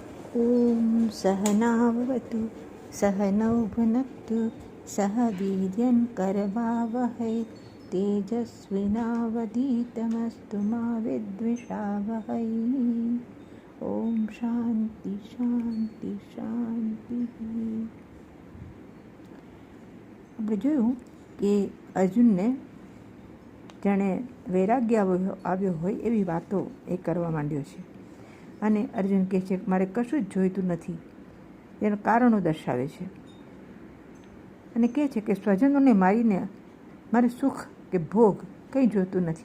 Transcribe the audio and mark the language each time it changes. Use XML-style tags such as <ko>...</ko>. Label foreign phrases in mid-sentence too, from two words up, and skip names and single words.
<sa>ॐ सहनावतु सहनौ भुनक्तु सह वीर्यं करवावहै तेजस्विनावधीतमस्तु मा विद्विषावहै. ॐ શાંતિ શાંતિ શાંતિ.</sa> <gu>આપણે જોયું કે અર્જુનને જાણે વૈરાગ્ય આવ્યો હોય એવી વાતો એ કરવા માંડ્યો છે. અને અર્જુન કહે છે કે મારે કશું જ જોઈતું નથી, તેનું કારણો દર્શાવે છે અને કહે છે કે સ્વજનોને મારીને મારે સુખ કે ભોગ કંઈ જોઈતું નથી.</gu>